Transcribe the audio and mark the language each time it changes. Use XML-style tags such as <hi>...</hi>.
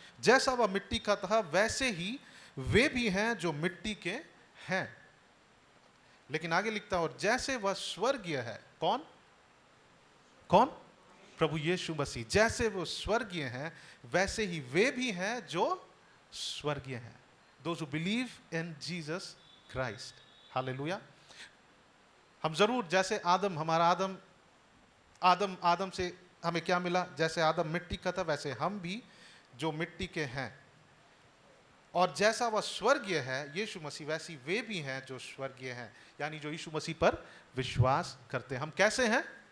<hi>जैसा वह मिट्टी का था वैसे ही वे भी हैं जो मिट्टी के हैं। लेकिन आगे लिखता है और जैसे वह स्वर्गीय है, कौन? कौन? प्रभु यीशु मसीह। जैसे वो स्वर्गीय हैं वैसे ही वे भी हैं जो स्वर्गीय हैं।</hi> <en>Those who believe in Jesus Christ.</en> <hi>Hallelujah. हम जरूर जैसे आदम, हमारा आदम से हमें क्या मिला? जैसे आदम मिट्टी का था वैसे हम भी जो मिट्टी के हैं, और जैसा वह स्वर्गीय है यीशु मसीह वैसी वे भी हैं जो स्वर्गीय हैं, यानी जो यीशु मसीह पर विश्वास करते हैं। हम कैसे हैं?</hi>